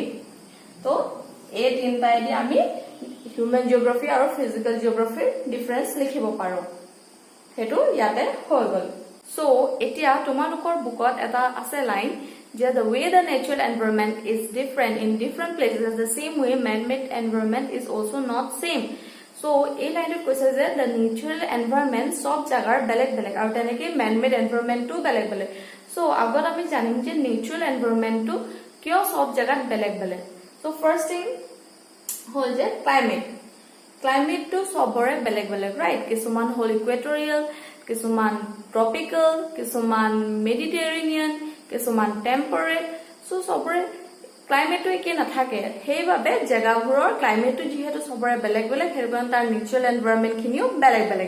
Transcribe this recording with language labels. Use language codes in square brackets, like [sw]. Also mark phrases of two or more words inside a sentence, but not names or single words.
[as] তো এই তিনিটাইদি আমি [en] human geography [as] আৰু [en] physical geographyৰ [as] ডিফাৰেঞ্চ লিখিব পাৰোঁ। সেইটো ইয়াতে হৈ গ'ল। চ' এতিয়া তোমালোকৰ বুকত এটা আছে লাইন যে [en] the way the natural environment is different in different places, the same way man-made environment is also not same. [as] So এই লাইনটোত কৈছে যে [en] the natural environment [as] সব জাগাৰ বেলেগ বেলেগ আৰু তেনেকে [en] man-made environmentটো [as] বেলেগ বেলেগ। So আগত আমি জানিম যে [en] natural environmentটো [as] কিয় সব জাগাত বেলেগ বেলেগ। So [en] first thing [as] হ'ল যে ক্লাইমেটটো সবৰে বেলেগ বেলেগ, ৰাইট? কিছুমান হ'ল ইকুৱেটৰিয়েল, কিছুমান ট্ৰপিকেল, কিছুমান মেডিটেৰেনিয়ান, কিছুমান টেম্পাৰেট। চ' সবৰে ক্লাইমেটটো একে নাথাকে, সেইবাবে জেগাবোৰৰ ক্লাইমেটটো যিহেতু সবৰে বেলেগ বেলেগ, সেইটো কাৰণে তাৰ [en] natural environmentখিনিও [as] বেলেগ বেলেগ।